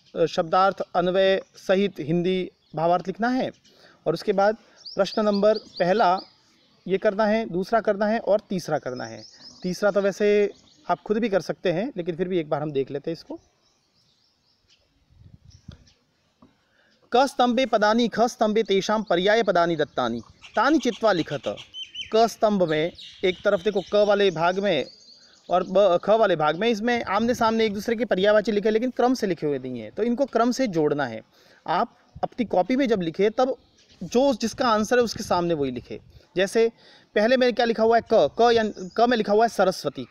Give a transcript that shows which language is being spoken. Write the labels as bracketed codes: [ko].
[hi] शब्दार्थ अन्वय सहित हिंदी भावार्थ लिखना है। और उसके बाद प्रश्न नंबर पहला ये करना है, दूसरा करना है और तीसरा करना है। तीसरा तो वैसे आप खुद भी कर सकते हैं, लेकिन फिर भी एक बार हम देख लेते हैं इसको। [sa] क स्तंभे पदानि ख स्तंभे तेषां पर्याय पदानि दत्तानि तानि चित्वा लिखत। [hi] क स्तंभ में एक तरफ देखो क वाले भाग में और ख वाले भाग में, इसमें आमने सामने एक दूसरे के पर्यायवाची लिखे, लेकिन क्रम से लिखे हुए नहीं है, तो इनको क्रम से जोड़ना है। आप अपनी कॉपी में जब लिखे तब जो जिसका आंसर है उसके सामने वही लिखे। जैसे पहले में क्या लिखा हुआ है, क में लिखा हुआ है सरस्वती।